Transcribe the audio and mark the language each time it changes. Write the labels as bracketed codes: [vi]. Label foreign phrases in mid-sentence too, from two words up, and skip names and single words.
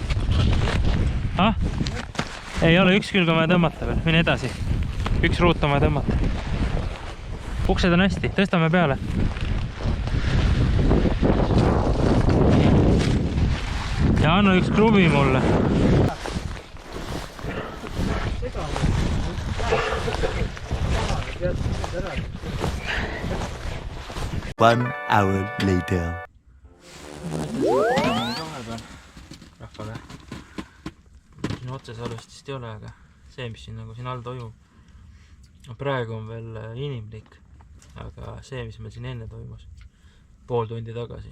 [et] Ei ole, üks külg on vaja tõmmata veel. Mine edasi. Üks ruut on vaja tõmmata. Uksed on hästi. Tõstame peale. Ja anna üks kruvi mulle. [en] One hour later. [et] Rahvale. Siin otsesalvestist ei ole, aga see, mis siin nagu siin all toimub. Praegu on veel inimlik, aga see, mis meil siin enne toimus, pool tundi tagasi.